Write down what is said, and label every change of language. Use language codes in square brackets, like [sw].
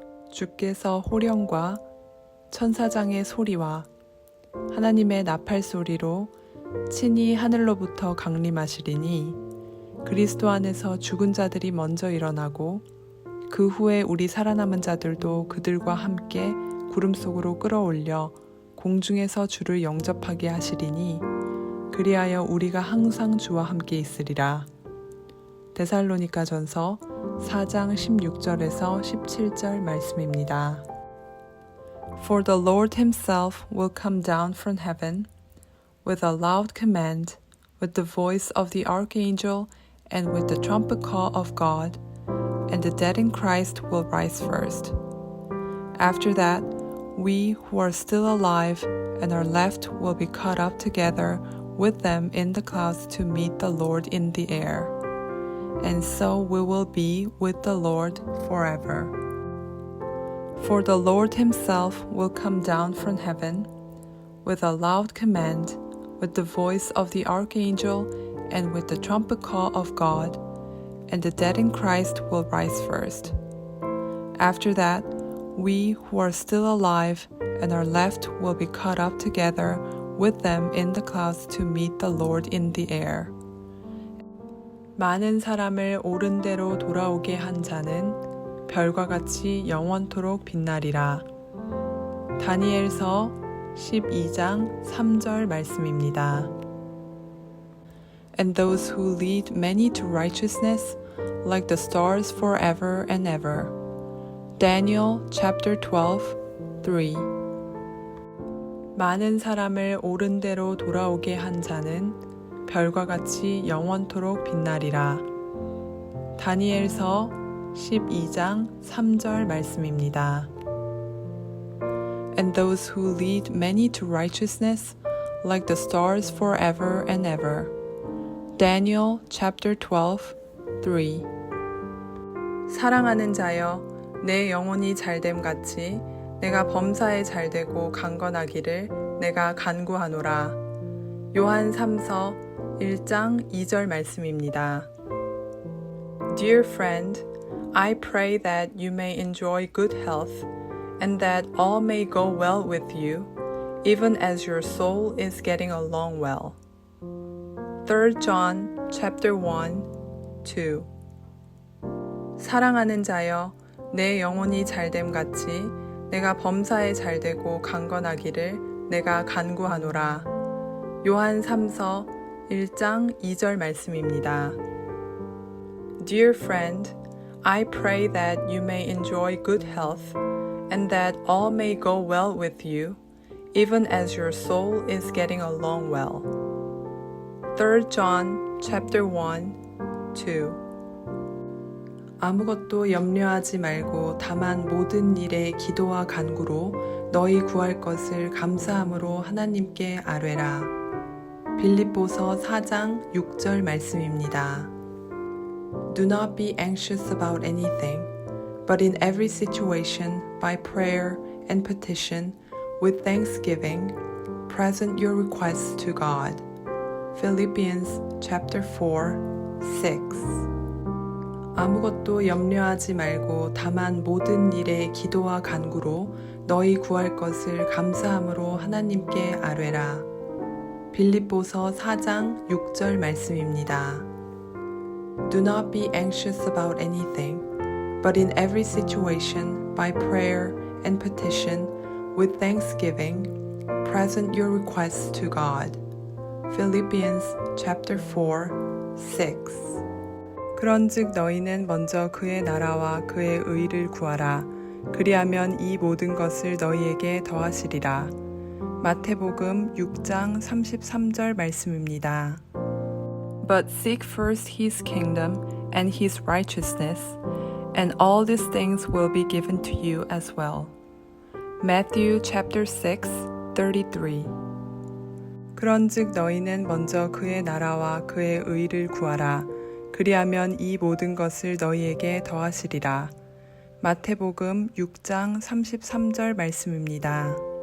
[ko] 주께서 호령과 천사장의 소리와 하나님의 나팔 소리로 친히 하늘로부터 강림하시리니 그리스도 안에서 죽은 자들이 먼저 일어나고 그 후에 우리 살아남은 자들도 그들과 함께 구름 속으로 끌어올려 공중에서 주를 영접하게 하시리니 그리하여 우리가 항상 주와 함께 있으리라. 데살로니가전서 4장 16절에서 17절 말씀입니다. [en] For the Lord himself will come down from heaven with a loud command, with the voice of the archangel, and with the trumpet call of God, and the dead in Christ will rise first. After that, we who are still alive and are left will be caught up together with them in the clouds to meet the Lord in the air. And so we will be with the Lord forever. For the Lord himself will come down from heaven with a loud command, with the voice of the archangel, and with the trumpet call of God, and the dead in Christ will rise first. After that, we who are still alive and are left will be caught up together with them in the clouds to meet the Lord in the air. [ko] 많은 사람을 옳은 대로 돌아오게 한 자는 별과 같이 영원토록 빛나리라. 다니엘서 12장 3절 말씀입니다. [en] And those who lead many to righteousness like the stars forever and ever. Daniel chapter 12, 3. [ko] 많은 사람을 옳은 대로 돌아오게 한 자는 별과 같이 영원토록 빛나리라. 다니엘서 12장 3절 말씀입니다. [en] And those who lead many to righteousness like the stars forever and ever. Daniel chapter 12, 3. [ko] 사랑하는 자여, 내 영혼이 잘됨 같이 내가 범사에 잘되고 강건하기를 내가 간구하노라. 요한 3서 1장 2절 말씀입니다. [en] Dear friend, I pray that you may enjoy good health and that all may go well with you, even as your soul is getting along well. 3 John chapter 1, 2. [ko] 사랑하는 자여, 내 영혼이 잘됨 같이 내가 범사에 잘되고 강건하기를 내가 간구하노라. 요한 3서 1장 2절 말씀입니다. [en] Dear friend, I pray that you may enjoy good health and that all may go well with you, even as your soul is getting along well. 3 John chapter 1, 2. [ko] 아무것도 염려하지 말고 다만 모든 일에 기도와 간구로 너희 구할 것을 감사함으로 하나님께 아뢰라. 빌립보서 4장 6절 말씀입니다. [en] Do not be anxious about anything, but in every situation, by prayer and petition, with thanksgiving, present your requests to God. Philippians chapter 4, 6. [ko] 아무것도 염려하지 말고 다만 모든 일에 기도와 간구로 너희 구할 것을 감사함으로 하나님께 아뢰라. 빌립보서 4장 6절 말씀입니다. [en] Do not be anxious about anything, but in every situation, by prayer and petition, with thanksgiving, present your requests to God. Philippians chapter 4, 6. [ko] 그런즉 너희는 먼저 그의 나라와 그의 의를 구하라. 그리하면 이 모든 것을 너희에게 더하시리라. 마태복음 6장 33절 말씀입니다. [en] But seek first his kingdom and his righteousness, and all these things will be given to you as well. Matthew chapter 6, 33. [ko] 그런즉 너희는 먼저 그의 나라와 그의 의를 구하라. 그리하면 이 모든 것을 너희에게 더하시리라. 마태복음 6장 33절 말씀입니다.